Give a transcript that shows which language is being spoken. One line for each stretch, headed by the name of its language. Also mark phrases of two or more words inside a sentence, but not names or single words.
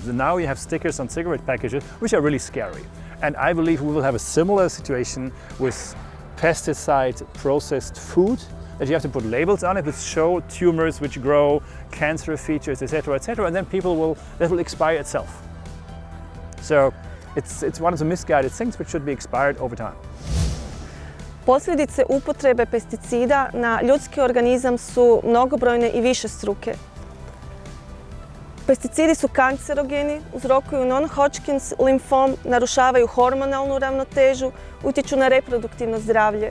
English: And now you have stickers on cigarette packages which are really scary. And I believe we will have a similar situation with pesticide processed food, that you have to put labels on it which show tumors which grow, cancer features, etc., and then that will expire itself. So it's one of the misguided things which should be expired over time.
Croatian: Posljedice upotrebe pesticida na ljudski organizam su mnogobrojne i višestruke. Pesticidi su kancerogeni, uzrokuju non-Hodgkins limfom, narušavaju hormonalnu ravnotežu, utječu na reproduktivno zdravlje.